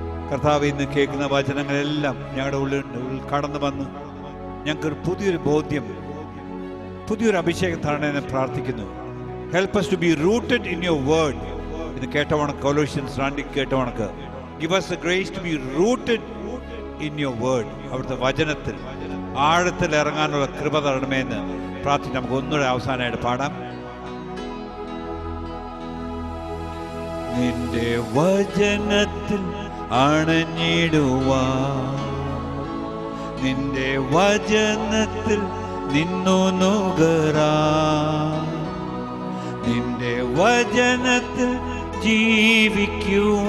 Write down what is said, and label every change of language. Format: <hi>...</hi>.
<ml>കർത്താവ്, ഇന്ന് കേൾക്കുന്ന വചനങ്ങളെല്ലാം ഞങ്ങളുടെ ഉള്ളിൽ കടന്നു വന്ന് ഞങ്ങൾക്കൊരു പുതിയൊരു ബോധ്യം, പുതിയൊരു അഭിഷേകം തരണമെന്ന് പ്രാർത്ഥിക്കുന്നു.</ml> <en>Help us to be rooted in your word.</en> <ml>ഇത് കേട്ടവണക്ക് Colossians 2 കേട്ടവണക്ക്</ml> <en>give us the grace to be rooted in your word.</en> <ml>അവിടുത്തെ വചനത്തിൽ ആഴത്തിൽ ഇറങ്ങാനുള്ള കൃപ തരണമേ എന്ന് പ്രാർത്ഥിച്ച് നമുക്ക് ഒന്നുകൂടെ അവസാനമായിട്ട് പാടാം. നിന്റെ വചനത്തിൽ അണഞ്ഞിടുവാൻ, നിന്റെ വചനത്തിൽ നിന്നു നുകരാൻ, നിന്റെ വചനത്തിൽ ജീവിക്കുവാൻ</ml>